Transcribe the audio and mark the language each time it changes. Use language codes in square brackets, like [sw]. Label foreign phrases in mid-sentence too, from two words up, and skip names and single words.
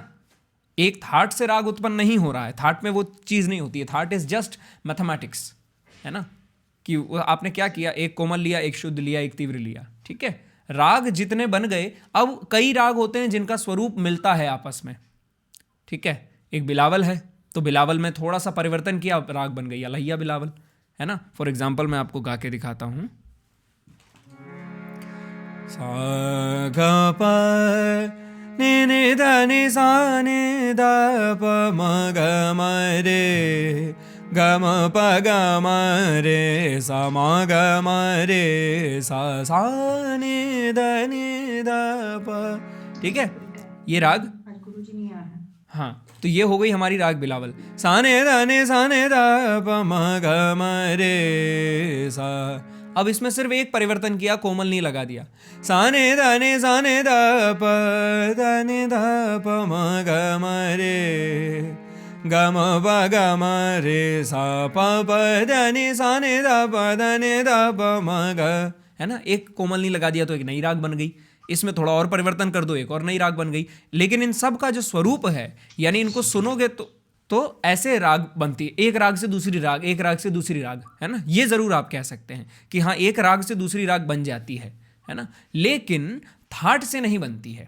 [hi] एक थाट से राग उत्पन्न नहीं हो रहा है, थाट में वो चीज़ नहीं होती है, थाट [en] is just mathematics, [hi] है ना, कि आपने क्या किया, एक कोमल लिया, एक शुद्ध लिया, एक तीव्र लिया, ठीक है। राग जितने बन गए, अब कई राग होते हैं जिनका स्वरूप मिलता है आपस में, ठीक है। एक बिलावल है, तो बिलावल में थोड़ा सा परिवर्तन किया, राग बन गई अलैया बिलावल, है ना। [en] for example [hi] मैं आपको गा के दिखाता हूँ। सा ग प नि नि ध नि सा नि ध प म ग म रे ग म प ग म रे सा म ग म रे सा सा नि ध प, ठीक है। ये राग, हाँ, तो ये हो गई हमारी राग बिलावल, साने दाने साने दा प म ग म रे सा। अब इसमें सिर्फ एक परिवर्तन किया, कोमल नहीं लगा दिया, साने दाने साने दा प दाने दा प म ग म रे ग म प ग म रे सा प प दाने साने दा प दाने दा प म ग, है ना। एक कोमल नहीं लगा दिया तो एक नई राग बन गई, इसमें थोड़ा और परिवर्तन कर दो, एक और नई राग बन गई। लेकिन इन सब का जो स्वरूप है, यानी इनको सुनोगे तो ऐसे राग बनती है, एक राग से दूसरी राग, एक राग से दूसरी राग, है ना। ये जरूर आप कह सकते हैं कि हाँ एक राग से दूसरी राग बन जाती है ना, लेकिन थाट से नहीं बनती है।